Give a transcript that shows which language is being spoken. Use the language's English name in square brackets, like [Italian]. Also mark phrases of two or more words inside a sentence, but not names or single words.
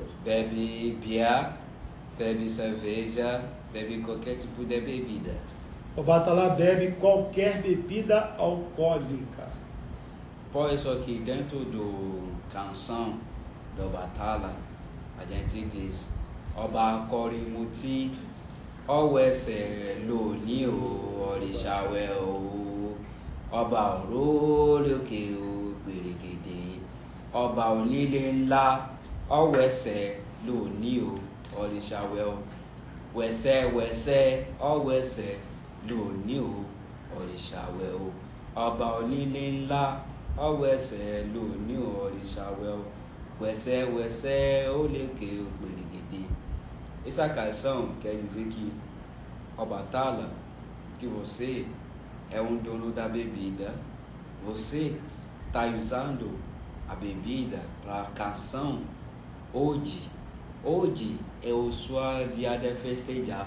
[Portuguese] bebe beer, bebe cerveja, bebe qualquer tipo de bebida. Obatalá bebe qualquer bebida alcoólica. Por isso aqui dentro do canção do Obatalá, a gente diz [Yoruba] Ọba Kọrimuti, ọwẹsẹ̀ lóní o, ọ̀rìṣàwẹ̀ o, ọba òróòrè òkè o, gbèrègèdè, ọba onílé ńlá, ọwẹsẹ̀ lóní o, ọ̀rìṣàwẹ̀ o, wẹ̀sẹ̀wẹ̀sẹ̀, ọwẹsẹ̀ lóní o, ọ̀rìṣàwẹ̀ o, ọba onílé ńlá, ọwẹsẹ̀ lóní o, ọ̀rìṣàwẹ̀ o, wẹ̀sẹ̀wẹ̀sẹ̀ ó lékè o, gbèrègèdè. [Portuguese] Essa canção quer dizer que Obatalá, que você é um dono da bebida, você está usando a bebida para a canção hoje. Hoje é o seu dia de festejar.